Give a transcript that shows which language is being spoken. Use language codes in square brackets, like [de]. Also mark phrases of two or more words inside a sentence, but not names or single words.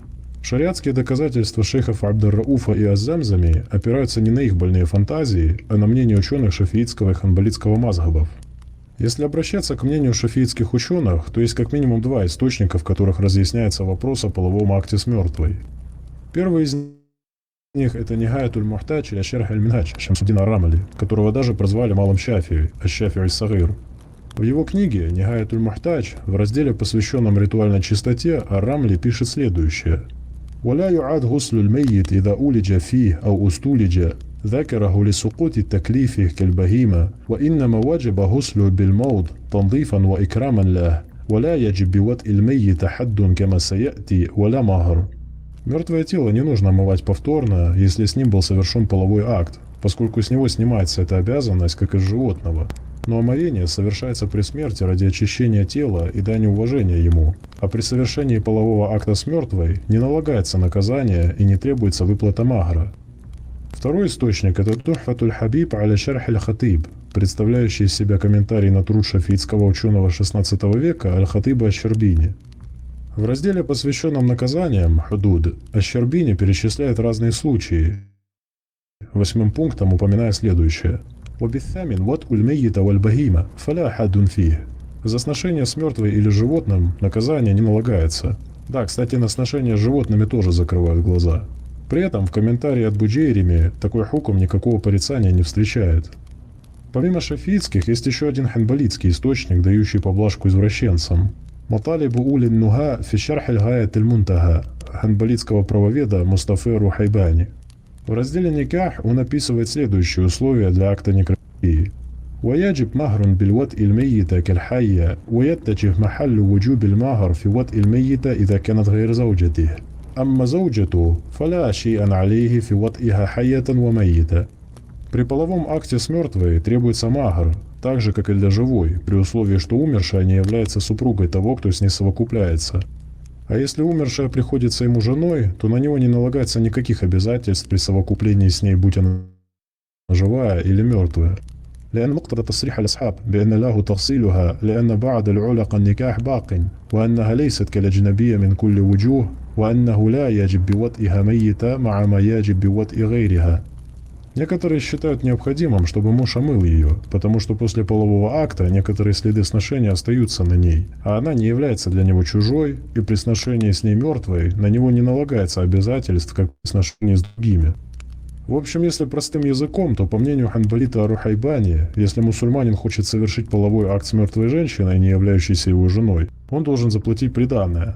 [ru] Шариатские доказательства шейхов Абд-ар-Рауфа и Аз-Замзами опираются не на их больные фантазии, а на мнение ученых шафиитского и ханбалитского мазхабов. Если обращаться к мнению шафиитских ученых, то есть как минимум два источника, в которых разъясняется вопрос о половом акте с мертвой. Первый из них – это Нихаятуль Мухтадж или Шерх аль-Минхадж Шамсуддина ар-Рамли, которого даже прозвали Малым Шафии, аш-Шафии аль-Сагир. В его книге Нихаятуль Мухтадж в разделе, посвященном ритуальной чистоте, ар-Рамли пишет следующее. [ar] «ولا يعاد غسل الميت إذا أولج فيه أو استولج ذكره لسقوط التكليف كالبهيمة وإنما وجب غسله بالموت تنظيفا وإكراما له ولا يجب بوطء الميت حد كما سيأتي ولا مهر». [ru] Мертвое тело не нужно омывать повторно, если с ним был совершен половой акт, поскольку с него снимается эта обязанность, как из животного. Но омовение совершается при смерти ради очищения тела и дани уважения ему, а при совершении полового акта с мертвой не налагается наказание и не требуется выплата махра. Второй источник – это Тухфатуль Хабиб аля Шарх аль-Хатиб, представляющий из себя комментарий на труд шафиитского ученого XVI века Аль-Хатиба аш-Щербини. В разделе, посвященном наказаниям, Худуд, аш-Щербини перечисляет разные случаи, 8 пунктом упоминая следующее. [ar] «وبثامن وطء الميتة والبهيمة فلا حد فيه». [ru] За сношение с мертвой или животным наказание не налагается. Да, кстати, на сношение с животными тоже закрывают глаза. При этом в комментарии от Буджейрими такой хукм никакого порицания не встречает. Помимо шафиитских, есть еще один ханбалитский источник, дающий поблажку извращенцам. Маталибу улин нуга фи шарх аль-гаят аль-мунтага ханбалитского правоведа Мустафы Рухайбани. В разделе Никах он описывает следующие условия для акта некрофилии. [ar] ويجب مهر بالوطء الميتة كالحية ويتجه محل وجوب المهر في وطء الميتة إذا كانت غير زوجته. أما زوجته فلا شيء عليه في وطئها حية وميتة. [ru] При половом акте с мертвой требуется махр, так же, как и для живой, при условии, что умершая не является супругой того, кто с ней совокупляется. А если умершая приходится ему женой, то на него не налагается никаких обязательств при совокуплении с ней, будь она живая или мертвая. [ar] لأن مقتضى تصريح الأصحاب بأن له تفصيلها لأن بعد العلق النكاح باق وأنها ليست كالأجنبية من كل وجوه وأنه لا يجب بوطئها ميتة مع ما يجب بوطئ غيرها. [ru] Некоторые считают необходимым, чтобы муж омыл ее, потому что после полового акта некоторые следы сношения остаются на ней, а она не является для него чужой, и при сношении с ней мертвой на него не налагается обязательств, как при сношении с другими. В общем, если простым языком, то по мнению ханбалита Рухайбани, если мусульманин хочет совершить половой акт с мертвой женщиной, не являющейся его женой, он должен заплатить приданое.